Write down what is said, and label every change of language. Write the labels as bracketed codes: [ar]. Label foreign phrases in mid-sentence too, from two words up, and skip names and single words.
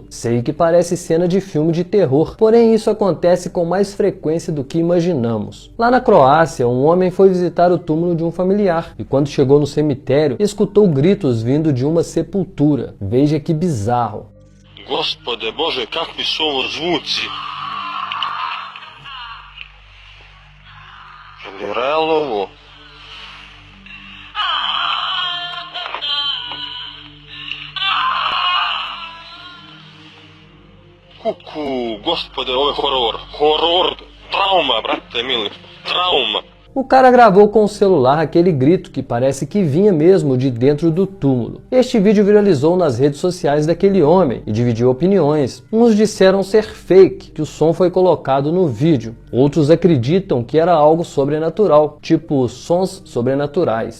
[pt] Sei que parece cena de filme de terror, porém isso acontece com mais frequência do que imaginamos. Lá na Croácia, um homem foi visitar o túmulo de um familiar e quando chegou no cemitério, escutou gritos vindo de uma sepultura. Veja que bizarro. [hr] Gospode Bože, kakvi su ovo zvuci? Je li realno ovo? Kuku, gospode, ovo je horor. Horor, trauma, brate mili, trauma. [pt] O cara gravou com o celular aquele grito que parece que vinha mesmo de dentro do túmulo. Este vídeo viralizou nas redes sociais daquele homem e dividiu opiniões. Uns disseram ser fake, que o som foi colocado no vídeo. Outros acreditam que era algo sobrenatural, tipo sons sobrenaturais.